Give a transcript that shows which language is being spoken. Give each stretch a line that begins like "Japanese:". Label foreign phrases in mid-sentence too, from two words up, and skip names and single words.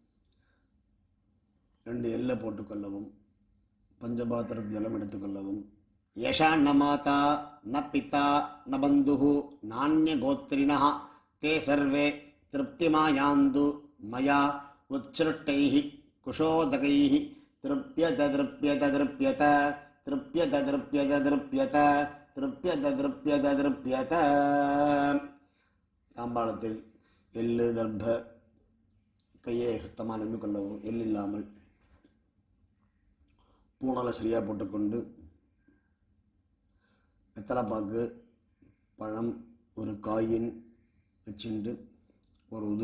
Tamil: 2 எல்லை போட்டுக்கொள்ளவும். பஞ்சபாத்திர ஜலம் எடுத்துக்கொள்ளவும்.
Sanskrit: एषा न माता न पिता न बन्धुः नान्य गोत्रिणः ते सर्वे तृप्तिमायान्तु मया उत्सृष्टैः कुशोदकैः तृप्यत तृप्यत तृप्यत तृप्यत तृप्यत तृप्यत तृप्यत तृप्यत तृप्यत
Tamil: தாம்பாளத்தில் எள்ளு தர்ப கையை சுத்தமாக நம்பிக்கொள்ளவும் எள் இல்லாமல் பூனலை சரியாக போட்டுக்கொண்டு வெத்தலைப்பாக்கு பழம் ஒரு காயின் வச்சுண்டு ஒரு உது